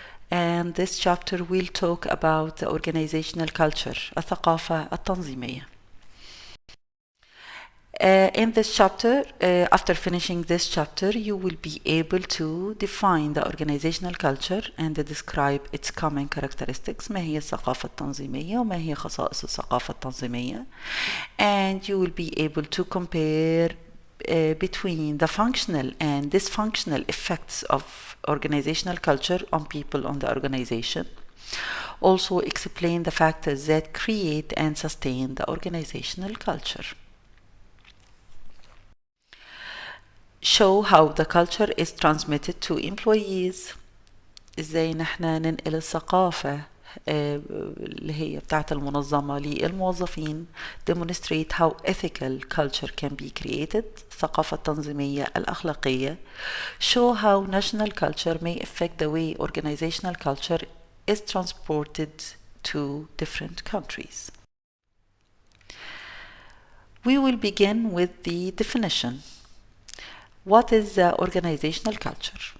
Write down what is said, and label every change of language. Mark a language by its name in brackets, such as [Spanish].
[English] And this chapter will talk about the organizational culture, [Arabic] الثقافة التنظيمية. [English] In this chapter, after finishing this chapter, you will be able to define the organizational culture and describe its common characteristics. [Arabic] ما هي الثقافة التنظيمية وما هي خصائص الثقافة التنظيمية. [English] And you will be able to compare between the functional and dysfunctional effects of organizational culture on people on the organization. Also explain the factors that create and sustain the organizational culture. Show how the culture is transmitted to employees. [Arabic] ازاي نحن ننقل الثقافة اللي هي بتاعت المنظمة للموظفين. [English] Demonstrate how ethical culture can be created. [Arabic] الثقافة التنظيمية الأخلاقية. [English] Show how national culture may affect the way organizational culture is transported to different countries. We will begin with the definition. What is the organizational culture?